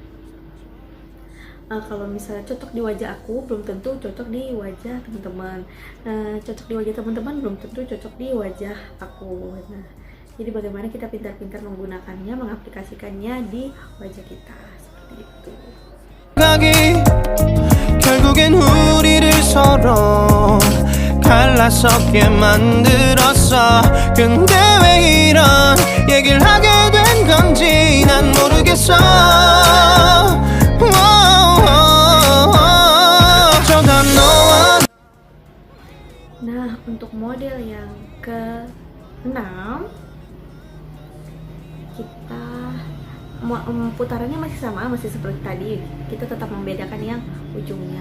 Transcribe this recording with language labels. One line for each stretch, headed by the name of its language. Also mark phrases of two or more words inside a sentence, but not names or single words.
Indonesian: Kalau misalnya cocok di wajah aku belum tentu cocok di wajah teman-teman. Cocok di wajah teman-teman belum tentu cocok di wajah aku. Nah, jadi bagaimana kita pintar-pintar menggunakannya, mengaplikasikannya di wajah kita seperti itu.
Korean: 결국엔 우리를 서로 갈라서게 만들었어. 근데 왜 이런 얘기를 하게 된 건지 난 모르겠어.
Indonesian: Nah untuk model yang ke-6 kita putarannya masih sama, masih seperti tadi, kita tetap membedakan yang ujungnya.